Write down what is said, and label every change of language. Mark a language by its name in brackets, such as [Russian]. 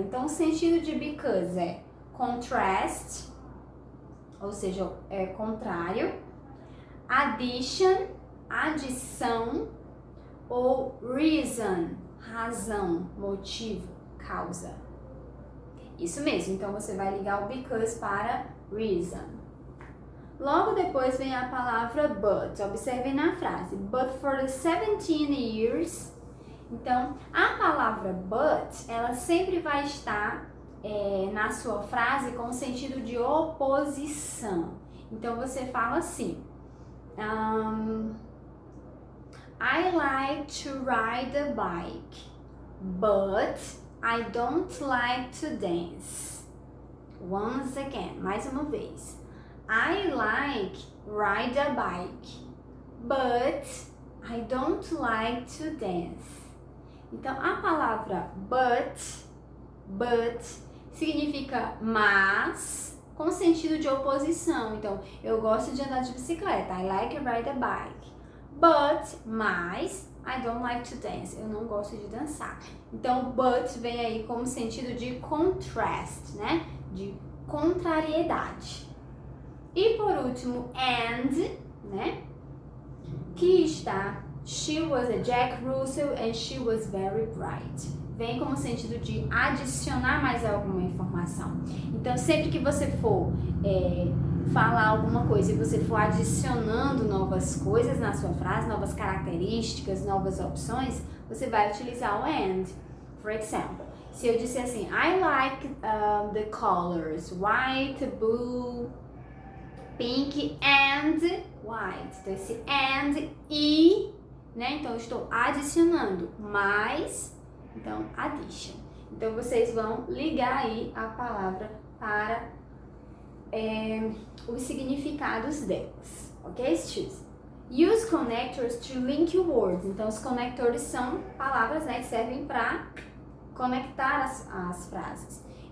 [Portuguese] Então, o sentido de because é contrast, ou seja, é contrário, addition, adição, ou reason, razão, motivo, causa. Isso mesmo, então você vai ligar o because para reason. Logo depois vem a palavra but. Observem na frase, [English] but for the 17 years. [Portuguese] Então, a palavra but, ela sempre vai estar na sua frase com o sentido de oposição. Então, você fala assim, [English] I like to ride a bike, but I don't like to dance. Once again, [Portuguese] mais uma vez. [English] I like ride a bike, but I don't like to dance. [Portuguese] Então, a palavra but significa mas, com sentido de oposição. Então, eu gosto de andar de bicicleta. [English] I like to ride a bike. But, mas, I don't like to dance. [Portuguese] Eu não gosto de dançar. Então, but vem aí como sentido de contrast, né? De contrariedade. E por último, and, né? Que está [English] she was a Jack Russell and she was very bright. [Portuguese] Vem como sentido de adicionar mais alguma informação. Então, sempre que você for falar alguma coisa e você for adicionando novas coisas na sua frase, novas características, novas opções, você vai utilizar o and. [English] For example, [Portuguese] se eu disser assim, [English] I like the colors white, blue, pink and white. [Portuguese] Então, esse and e, né? Então, eu estou adicionando mais, então, addition. Então, vocês vão ligar aí a palavra para os significados delas, ok, students? [English] Use connectors to link words. [Portuguese] Então, os conectores são palavras, né, que servem para conectar as frases.